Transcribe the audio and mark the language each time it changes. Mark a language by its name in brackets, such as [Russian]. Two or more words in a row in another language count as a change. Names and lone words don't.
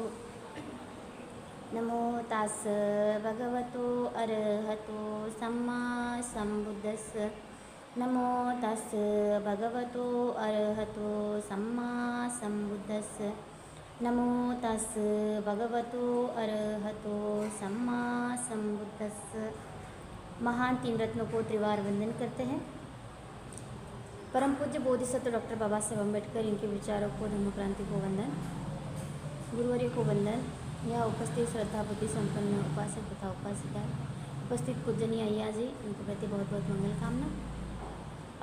[Pali] नमो तास भगवतो अरहतो सम्मा सम्बुद्धस्स। नमो तास भगवतो अरहतो सम्मा सम्बुद्धस्स। नमो तास भगवतो अरहतो सम्मा सम्बुद्धस्स। [Hindi] महान तीन रत्नों को त्रिवार वंदन करते हैं। परम पूज्य बोधिसत्व डॉक्टर बाबा साहेब अम्बेडकर, इनके विचारों को, धम्म क्रांति को वंदन, गुरुवर्य को वंदन। यह उपस्थित श्रद्धा बुद्धि संपन्न उपासक तथा उपासिका, उपस्थित पूजनीय अय्या जी, उनके प्रति बहुत बहुत मंगल कामना।